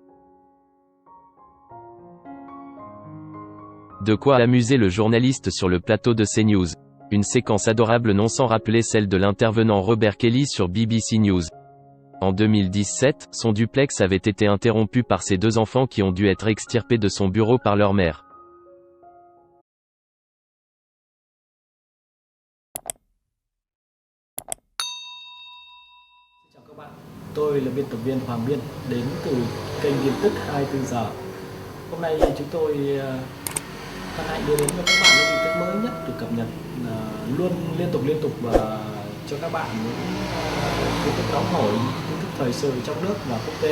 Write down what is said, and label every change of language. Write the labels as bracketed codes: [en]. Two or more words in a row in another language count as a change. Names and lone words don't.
[fr] De quoi amuser le journaliste sur le plateau de CNews. Une séquence adorable non sans rappeler celle de l'intervenant Robert Kelly sur BBC News. En 2017, son duplex avait été interrompu par ses deux enfants qui ont dû être extirpés de son bureau par leur mère. [vi] Chào các bạn, tôi là biên tập viên Hoàng Biên đến từ kênh tin tức 24 giờ. Hôm nay chúng tôi hân hạnh đưa đến cho các bạn những tin tức mới nhất được cập nhật luôn liên tục và cho các bạn những tin tức nóng hổi, tin tức thời sự trong nước và quốc tế.